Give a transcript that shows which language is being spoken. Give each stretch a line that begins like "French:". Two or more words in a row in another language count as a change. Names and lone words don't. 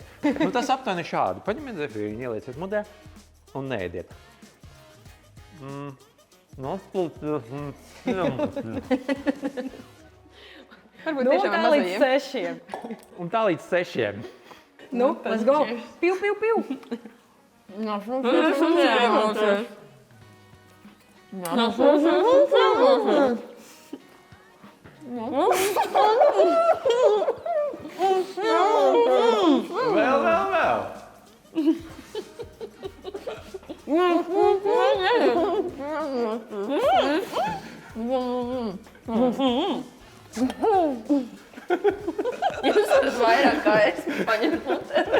Latvian: Tas aptuveni šādi. Paņemiet zefīru, ielieciet mutē un neēdiet. Varbūt Nu, tiešām tā ar līdz mazajiem. 6. Un tā līdz 6. Nu,
English: let's go. Piu, piu, piu.
Latvian: Vēl. Jūs varat vairāk kā es paņemt mutē.